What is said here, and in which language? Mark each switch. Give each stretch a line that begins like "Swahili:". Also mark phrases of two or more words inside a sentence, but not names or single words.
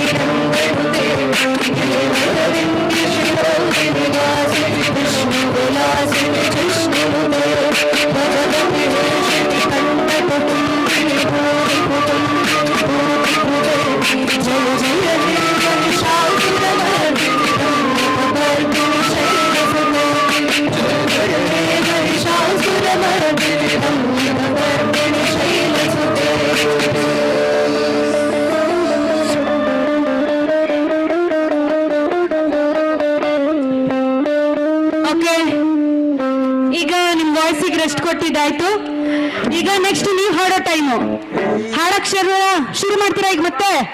Sanskrit: नन्दनुते नीलरविन्दि शिरोदिनि वासिनि विष्णुविलासिनि जिष्णुनुते भगवति वेशिनि कण्ठकुटुम्बिनि भूरिकुटुम्बिनि भूरिकुटे जय जय हे महिषासुरमर्दिनि रम्यमर्दिनि शैलसुते जय जय हे महिषासुरमर्दिनि रम्यमर्दिनि शैलसुते
Kannada: ಓಕೆ ಈಗ ನಿಮ್ ವಾಯ್ಸಿಗೆ ರೆಸ್ಟ್ ಕೊಟ್ಟಿದ್ದಾಯ್ತು. ಈಗ ನೆಕ್ಸ್ಟ್ ನೀವು ಹಾಡೋ ಟೈಮು. ಹಾಡಕ್ ಶುರು ಮಾಡ್ತೀರಾ ಈಗ ಮತ್ತೆ?